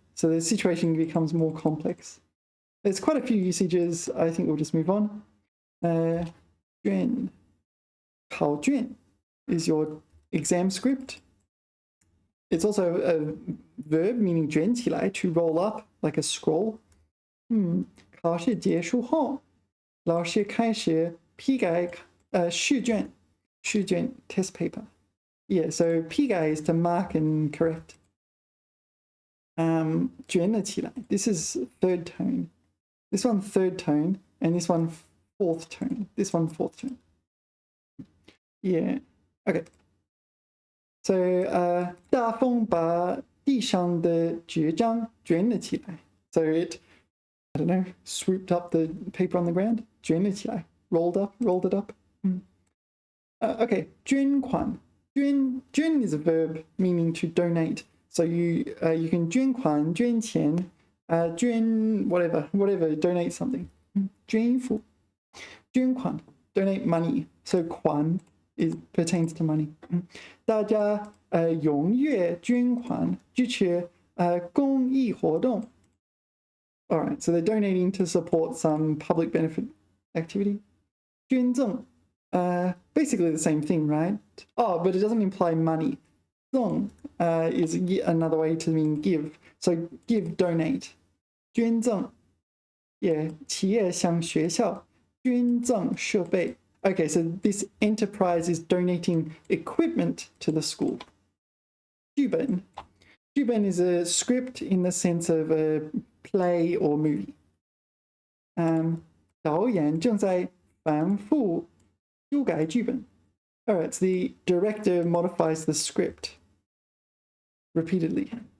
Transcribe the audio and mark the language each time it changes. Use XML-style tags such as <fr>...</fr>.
<en>So the situation becomes more complex. There's quite a few usages. I think we'll just move on. 卷. 考卷 is your exam script. It's also a verb meaning 卷起来, to roll up like a scroll.</en> <zh>考试结束后，老师开始批改试卷</zh> <en>test paper. Yeah, so 批改 is to mark and correct.</en> <zh>卷了起来.</zh> <en>This is third tone. This one third tone, and this one fourth tone. This one fourth tone. Yeah. Okay.</en> <zh>So 大风把地上的纸张卷了起来.</zh> <en>So it, I don't know, swooped up the paper on the ground.</en> <zh>卷了起来.</zh> <en>Rolled it up. Okay. 捐款. 捐 is a verb meaning to donate. So you can 捐款, 捐钱, 捐 whatever, donate something.</en> <zh>捐衣服.</zh> <en>捐款, donate money. So 款 pertains to money.</en> <zh>大家踊跃捐款支持公益活动.</zh> <en>All right, so they're donating to support some public benefit activity. 捐赠, basically the same thing, right? Oh, but it doesn't imply money. 赠 is another way to mean give. So give, donate.</en> <zh>捐赠, yeah, 企业向学校捐赠设备.</zh> <en>Okay, so this enterprise is donating equipment to the school.</en> <zh>剧本.</zh> <en>剧本 is a script in the sense of a play or movie.</en> <zh>导演正在反复修改剧本.</zh> <en>Alright, so the director modifies the script repeatedly.</en>